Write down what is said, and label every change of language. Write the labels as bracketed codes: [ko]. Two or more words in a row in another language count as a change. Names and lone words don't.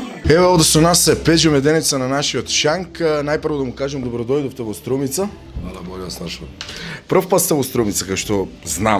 [mk] Ево овде со нас е Пеđo Меденица на нашиот Шанк. Најпрво да му кажем добродојдовте во Струмица. [sr] Hvala, bolje vas našao. [mk] Прв пат сте во Струмица, кај што знам.